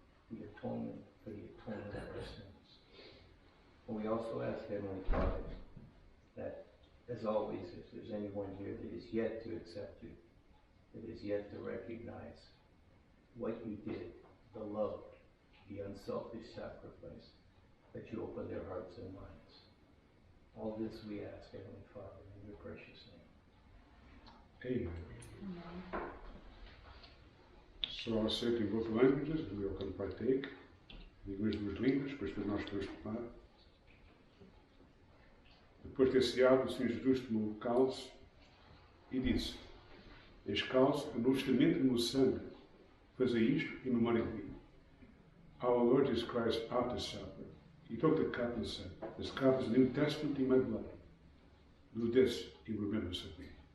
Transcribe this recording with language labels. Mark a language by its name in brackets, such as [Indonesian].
[English] The atonement for the atonement of our sins. And we also ask, Heavenly Father, that, as always, if there's anyone here that is yet to accept you, that is yet to recognize what you did, the love, the unselfish sacrifice, that you open their hearts and minds. All this we ask, Heavenly Father, in your precious name. Amen. So I'll say it in both languages, and we all can partake. [Portuguese] Em inglês, duas línguas, depois nós podemos tomar. Depois de ter ceado, o Senhor Jesus tomou o cálice e disse: este cálice é o novo testamento do meu sangue. Fazei isto em memória de mim. [English] Our Lord Jesus Christ, after supper, he took the cup and said, this cup is the New Testament in my blood. Do this in remembrance of me.